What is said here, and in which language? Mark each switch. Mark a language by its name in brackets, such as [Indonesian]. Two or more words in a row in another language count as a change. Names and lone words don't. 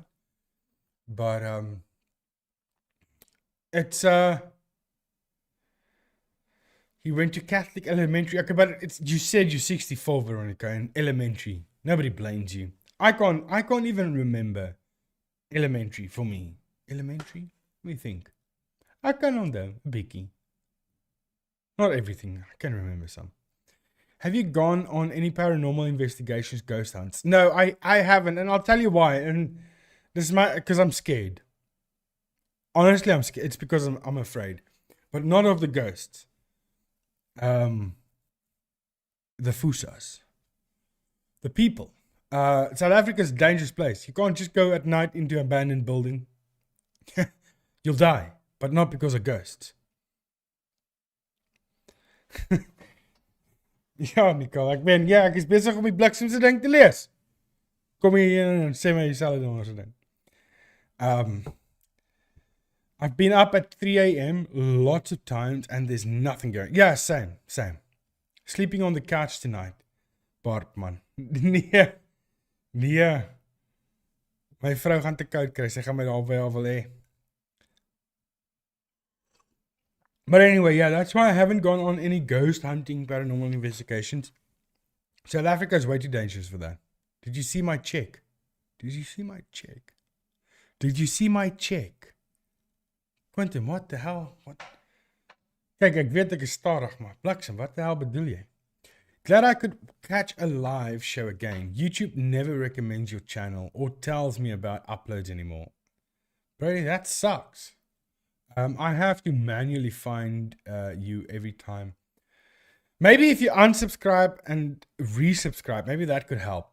[English] But it's he went to Catholic elementary. Okay, but you said you're 64, Veronica, in elementary. Nobody blames you. I can't even remember elementary for me. Elementary? Let me think. I can [Afrikaans] onthou, 'n bietjie. [English] Not everything. I can remember some. Have you gone on any paranormal investigations, ghost hunts? No, I haven't, and I'll tell you why. And this is because I'm scared. Honestly, I'm scared. It's because I'm afraid, but not of the ghosts. The Fusas, the people. South Africa's a dangerous place. You can't just go at night into an abandoned building. You'll die, but not because of ghosts. [Afrikaans] Ja, Nicole, ek is besig om die bliksemse ding te lees. Kom hier en sê my dieselfde ding as ding. [English] I've been up at 3 a.m. lots of times and there's nothing going. Yeah, same. Sleeping on the couch tonight. [Afrikaans] Bart, man. Nee. My vrou gaan te koud kry. Sy gaan my daar by haar wil hê. [English] But anyway, yeah, that's why I haven't gone on any ghost hunting paranormal investigations. South Africa is way too dangerous for that. Did you see my check? Quentin, what the hell? What? [Afrikaans] Kijk, ek weet ek is stadig, maar bliksem, wat [English] the hell [Afrikaans] bedoel jy? [English] Glad I could catch a live show again. YouTube never recommends your channel or tells me about uploads anymore. Brady, that sucks. I have to manually find you every time. Maybe if you unsubscribe and resubscribe, maybe that could help.